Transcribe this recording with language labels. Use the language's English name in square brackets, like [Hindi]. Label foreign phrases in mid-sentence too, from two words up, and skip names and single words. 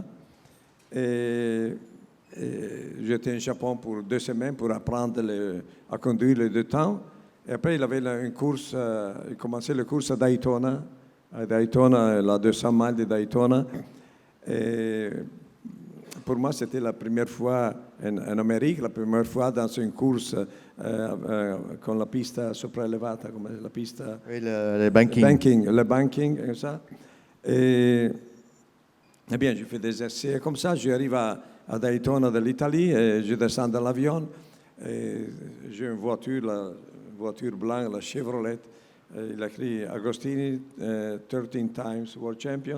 [French] Et j'étais au Japon pour 2 semaines pour apprendre à conduire les 2 temps. Et après, il avait une course, il commençait la course à Daytona, la 200 miles de Daytona. Et pour moi, c'était la première fois en Amérique, la première fois dans une course [Italian] con la pista sopraelevata, come la pista... [French] Oui, le banking. Le banking, comme ça. Et bien, je fais des essais comme ça. J'arrive à Daytona de l'Italie et je descends de l'avion. J'ai une voiture blanche, la Chevrolet. Il a écrit Agostini, [English] 13 times world champion.